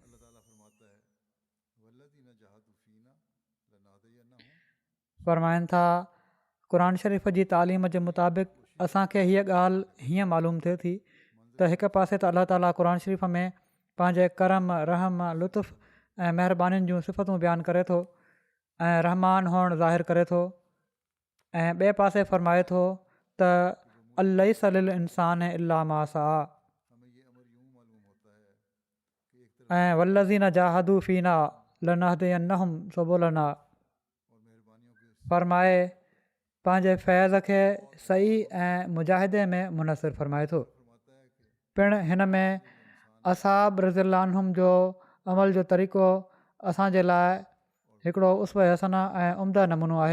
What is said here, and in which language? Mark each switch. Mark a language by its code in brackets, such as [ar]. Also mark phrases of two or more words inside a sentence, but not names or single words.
[sd] फ़रमाइनि था क़ुर शरीफ़ जी तालीम जे मुताबिक़ असांखे हीअ ॻाल्हि हीअं मालूम थिए थी त हिकु पासे त अलाह ताला क़ुर शरीफ़ में पंहिंजे करम, रहम, लुत्फ़ ऐं महिरबानियुनि जूं सिफ़तूं बयानु करे थो ऐं रहमान हुअणु ज़ाहिर करे थो, ऐं ॿिए पासे फ़रमाए थो त [ar] ليس للإنسان إلا ما سعى, [sd] ऐं [ar] والذين جاهدوا فينا لنهدينهم سبلنا, [sd] फ़रमाए पंहिंजे फैज़ खे सही ऐं मुजाहिदे में मुनसिर फ़रमाए थो। पिणु हिन में असहाब [ar] رضي الله عنهم [sd] जो अमल जो तरीक़ो असांजे लाइ हिकिड़ो [ar] أسوة حسنة [sd] ऐं उम्दा नमूनो आहे।